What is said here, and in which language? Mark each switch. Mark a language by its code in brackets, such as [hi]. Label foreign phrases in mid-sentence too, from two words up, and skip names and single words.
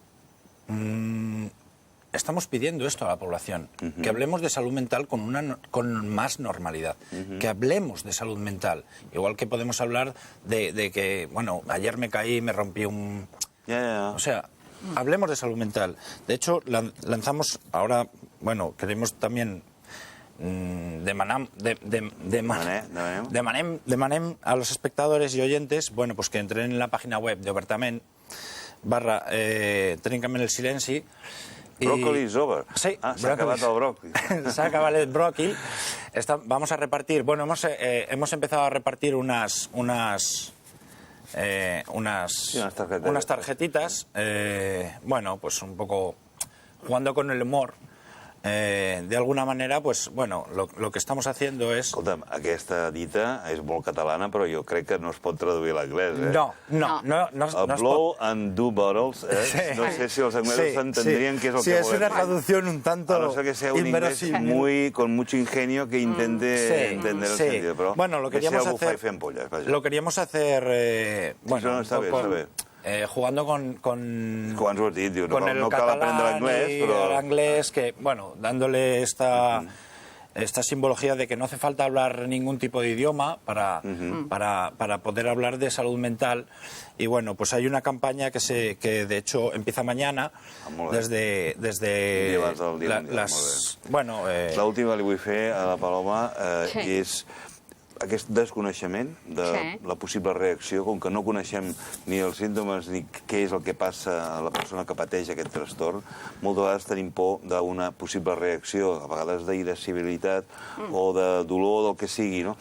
[es] Estamos pidiendo esto a la población, que hablemos de salud mental con más normalidad, que hablemos de salud mental, igual que podemos hablar de que, bueno, ayer me caí y me rompí un... O sea, hablemos de salud mental. De hecho, lanzamos ahora, bueno, queremos también demanem a los espectadores y oyentes, bueno, pues que entren en la página web de Obertament, /Trenca'm el silenci. [en] Brócoli is over. [ca] Sí, s'ha acabat el brócoli. S'ha acabat el brócoli. [es] Vamos a repartir, bueno, hemos empezado a repartir unas tarjetitas, bueno, pues un poco jugando con el humor. De alguna manera, pues, bueno, lo que estamos haciendo es... [ca] Escolta'm, aquesta dita és molt catalana, però jo crec que no es pot traduir a l'anglès, No es pot. [en] Blow and do bottles, [ca] no sé si els anglesos entendrien què és el que volem. [es] Sí, es una traducción un tanto inverosímil. A no ser que sea un inglés con mucho ingenio que intente entender el sentido, però bueno, lo queríamos hacer, bueno, [ca] està bé. [es] Jugando con [ca] no cal aprendre l'anglès, però... [es] el anglès, que, bueno, dándole esta simbología de que no hace falta hablar ningún tipo de idioma para poder hablar de salud mental. Y bueno, pues hay una campaña que de hecho empieza mañana, desde las... Bueno... [ca] L'última li vull fer a la Paloma és aquest desconeixement de la possible reacció, com que no coneixem ni els símptomes ni què és el que passa a la persona que pateix aquest trastorn, moltes vegades tenim por d'una possible reacció, a vegades d'irascibilitat o de dolor, del que sigui, no?